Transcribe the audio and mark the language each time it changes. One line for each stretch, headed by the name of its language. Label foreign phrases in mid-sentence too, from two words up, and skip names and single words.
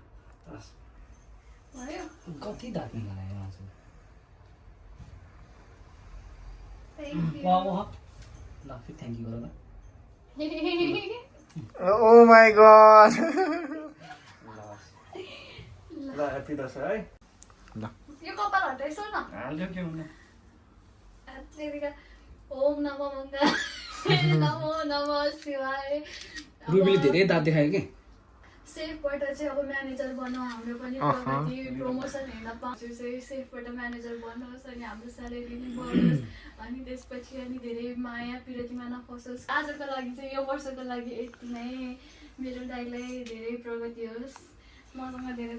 Nepali: कति धाप्ने
English: thank you
Nepali: गर
English: oh my god.
Nepali: ल ह्याप्पी दसैँ है। ल यो कपाल हटाइसो न। हाल्यो के हुने।
Sanskrit: ओम नमो मङ्गल नमो नमः शिवाय।
Nepali: रुबीले धेरै दाँत देखायो कि सेफबाट चाहिँ अब म्यानेजर बनाऊ, हाम्रो पनि प्रगति प्रमोसन हेर्न पाउँछु चाहिँ सेफबाट म्यानेजर बनोस् अनि हाम्रो स्यालेरी नि बढोस् अनि त्यसपछि अनि धेरै माया पिरतीमा नफसोस्। आजको लागि चाहिँ यो वर्षको लागि यति नै। मेरो दाइलाई धेरै प्रगति होस्, मसँग धेरै